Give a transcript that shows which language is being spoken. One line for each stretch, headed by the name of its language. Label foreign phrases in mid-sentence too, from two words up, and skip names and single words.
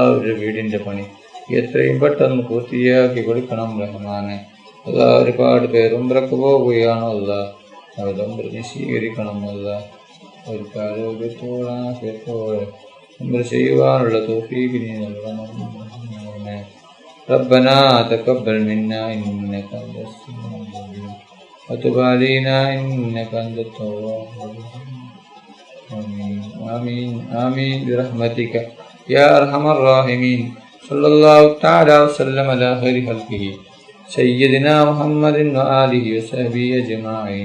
Malayalam: ഒരു വീടിൻ്റെ പണി എത്രയും പെട്ടെന്ന് പൂർത്തിയാക്കി കൊടുക്കണം റഹ്മാനെ. അല്ലാ ഒരുപാട് പേർ ഉംറക്ക് പോവുകയാണ് അല്ലാ. അവരുടെ ഉംറ നീ സ്വീകരിക്കണം അല്ലാ. അവർക്ക് ആരോഗ്യത്തോടെ ഉംറ ചെയ്യുവാനുള്ള തൗഫീഖ് നീ നൽകണം.
Arabic: ربنا تقبل منا إنك أنت السميع العليم وتب علينا إنك أنت التواب الرحيم. آمين آمين آمين برحمتك يا أرحم الراحمين. صلى الله تعالى وسلم على خير خلقه سيدنا محمد وآله وصحبه أجمعين.